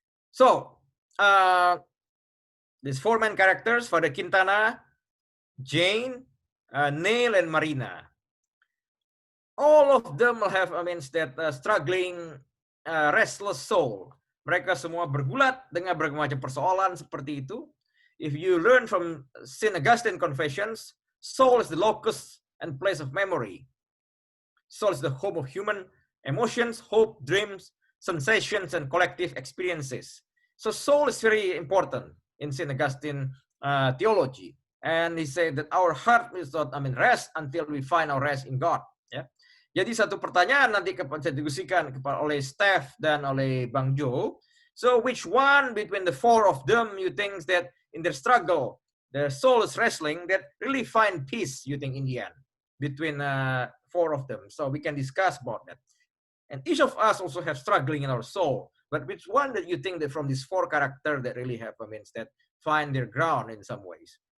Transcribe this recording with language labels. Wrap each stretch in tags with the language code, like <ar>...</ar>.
<en>So these four main characters, Father Quintana, Jane, Neil, and Marina. All of them will have, that struggling, restless soul.</en> <id>Mereka semua bergulat dengan berbagai macam persoalan seperti itu.</id> <en>If you learn from St. Augustine Confessions, soul is the locus and place of memory. Soul is the home of human emotions, hope, dreams, sensations, and collective experiences. So soul is very important in St. Augustine theology. And he said that our heart is not, rest until we find our rest in God. Ya.</en> <id>Jadi satu pertanyaan nanti saya diskusikan oleh Steph dan oleh Bang Jo.</id> <en>So which one between the four of them you think that in their struggle, their soul is wrestling, that really find peace, you think, in the end, between four of them? So we can discuss about that. And each of us also have struggling in our soul. But which one that you think that from these four characters that really have, that find their ground in some ways?</en>